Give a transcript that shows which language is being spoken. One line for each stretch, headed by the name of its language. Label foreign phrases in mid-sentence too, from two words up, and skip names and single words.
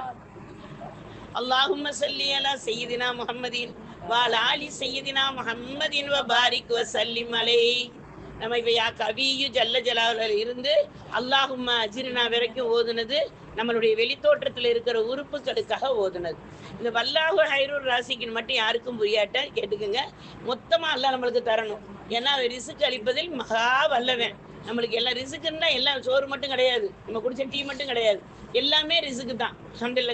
Arabic: اللهم صل على سيدنا محمد وعلى آل سيدنا محمد وبارك وسلم عليه.
Tamil: நம்ம இப்போ
Arabic: يا قوي جل
Tamil: ஜலாலில் இருந்து
Arabic: اللهم أجرنا
Tamil: வரைக்கும் ஓதுனது நம்மளுடைய வெளித்தோற்றத்தில் இருக்கிற உறுப்புகளுக்காக ஓதுனது. இந்த
Arabic: والله خير الرازقين
Tamil: மட்டும் யாருக்கும் புரியாட்ட கேட்டுக்குங்க. மொத்தமாக அல்லாஹ் நம்மளுக்கு தரணும். ஏன்னா ரிசுக்கு அளிப்பதில் மகா வல்லவன். நம்மளுக்கு எல்லாம் ரிசுக்குன்னா எல்லாம் சோறு மட்டும் கிடையாது, நம்ம குடிச்ச டீ மட்டும் கிடையாது, எல்லாமே ரிசுக்கு தான்.